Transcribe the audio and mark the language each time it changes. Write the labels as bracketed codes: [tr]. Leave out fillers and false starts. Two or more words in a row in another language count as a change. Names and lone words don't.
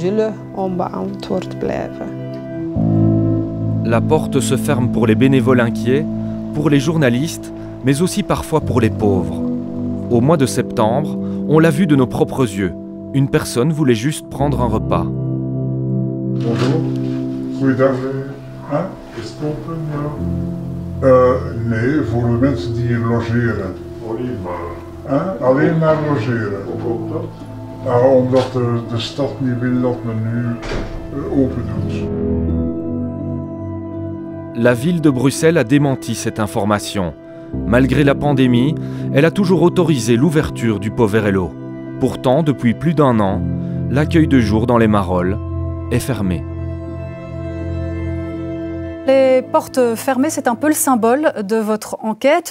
[fr] La porte se ferme pour les bénévoles inquiets, pour les journalistes, mais aussi parfois pour les pauvres. Au mois de septembre, on l'a vu de nos propres yeux. Une personne voulait juste prendre un repas. Bonjour. [nl] Goeiedag. Is het open? Nee, voor de mensen die hier logeren. Alleen maar logeren. Omdat de stad niet wil dat men nu open doet. [fr] La ville de Bruxelles a démenti cette information. Malgré la pandémie, elle a toujours autorisé l'ouverture du Poverello. Pourtant, depuis plus d'1 an, l'accueil de jour dans les Marolles est fermé. Les portes fermées, c'est un peu le symbole de votre enquête.